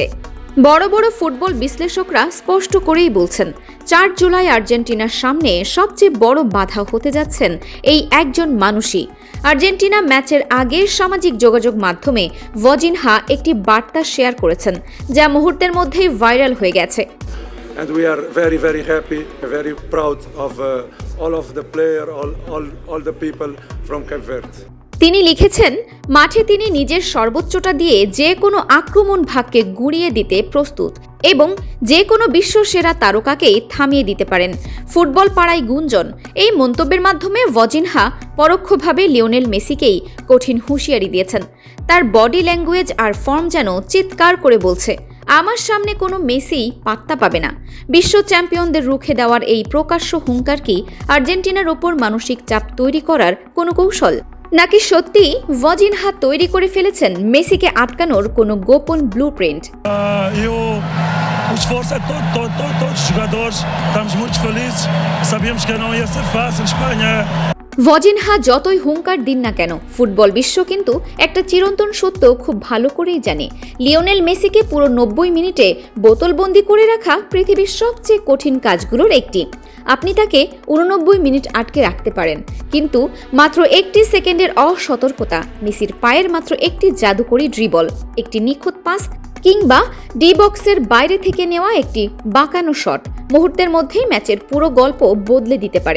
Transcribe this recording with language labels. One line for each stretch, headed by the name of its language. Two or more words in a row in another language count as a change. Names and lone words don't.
Bangla: বড় বড় ফুটবল বিশ্লেষকরা স্পষ্ট করেই বলছেন, 4 জুলাই আর্জেন্টিনার সামনে সবচেয়ে বড় বাধা হতে যাচ্ছেন এই একজন মানুষই। আর্জেন্টিনা ম্যাচের আগে সামাজিক যোগাযোগ মাধ্যমে ভজিনহা একটি বার্তা শেয়ার করেছেন, যা মুহূর্তের মধ্যেই ভাইরাল হয়ে গেছে।
English: And we are very, very happy, very proud of all of the players, all the people from Cape Verde.
Bangla: তিনি লিখেছেন, মাঠে তিনি নিজের সর্বোচ্চটা দিয়ে যে কোনো আক্রমণ ভাগকে গুঁড়িয়ে দিতে প্রস্তুত এবং যে কোনো বিশ্বসেরা তারকাকেই থামিয়ে দিতে পারেন। ফুটবল পাড়ায় গুঞ্জন। এই মন্তব্যের মাধ্যমে ভজিনহা পরোক্ষভাবে লিওনেল মেসিকেই কঠিন হুঁশিয়ারি দিয়েছেন। তার
English: body language
Bangla: আর ফর্ম যেন চিৎকার করে বলছে, আমার সামনে কোনো মেসি পাত্তা পাবে না। বিশ্ব চ্যাম্পিয়নদের রুখে দেওয়ার এই প্রকাশ্য হুঙ্কার কি আর্জেন্টিনার ওপর মানসিক চাপ তৈরি করার কোনো কৌশল, নাকি সত্যি ভজিনহা তৈরি করে ফেলেছেন মেসিকে আটকানোর কোনো গোপন ব্লুপ্রিন্ট?
Portuguese: O esforço é todos os jogadores, estamos muito felizes, sabíamos que não ia ser fácil, Espanha.
Bangla: ভজিনহা যতই হুঙ্কার দিন না কেন, ফুটবল বিশ্ব কিন্তু একটা চিরন্তন সত্য খুব ভালো করেই জানে। লিওনেল মেসিকে পুরো 90 মিনিটে বোতলবন্দি করে রাখা পৃথিবীর সবচেয়ে কঠিন কাজগুলোর একটি। আপনি তাকে 89 মিনিট আটকে রাখতে পারেন, কিন্তু মাত্র একটি সেকেন্ডের অসতর্কতা, মেসির পায়ের মাত্র একটি জাদুকরী ড্রিবল, একটি নিখুঁত পাস কিংবা ডি বক্সের বাইরে থেকে নেওয়া একটি বাঁকানো শট মুহূর্তের মধ্যেই ম্যাচের পুরো গল্প বদলে দিতে পারে।